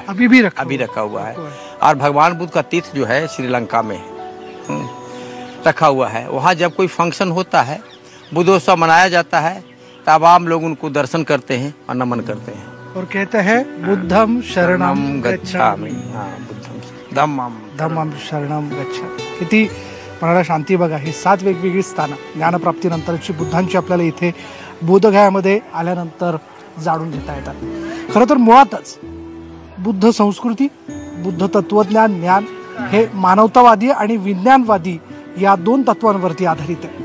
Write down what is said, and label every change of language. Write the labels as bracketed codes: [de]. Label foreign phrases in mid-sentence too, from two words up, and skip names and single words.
[hi] अभी रखा हुआ है. और भगवान बुद्ध का तीर्थ जो है श्रीलंका में रखा हुआ है. वहाँ जब कोई फंक्शन होता है, बुद्धोत्सव मनाया जाता है, तब आम लोग उनको दर्शन करते हैं और नमन करते हैं और कहते हैं [pi] बुद्धं शरणं गच्छामि. धम्मं शरणं गच्छामि. [mr] किती मनाला शांती बघा. ही 7 वेगवेगळी स्थानं ज्ञानप्राप्तीनंतरची बुद्धांची आपल्याला इथे बोधगयामध्ये आल्यानंतर जाणून घेता येतात. खरं तर मुळातच बुद्ध संस्कृती, बुद्ध तत्वज्ञान, ज्ञान हे मानवतावादी आणि विज्ञानवादी या 2 तत्वांवरती आधारित आहे.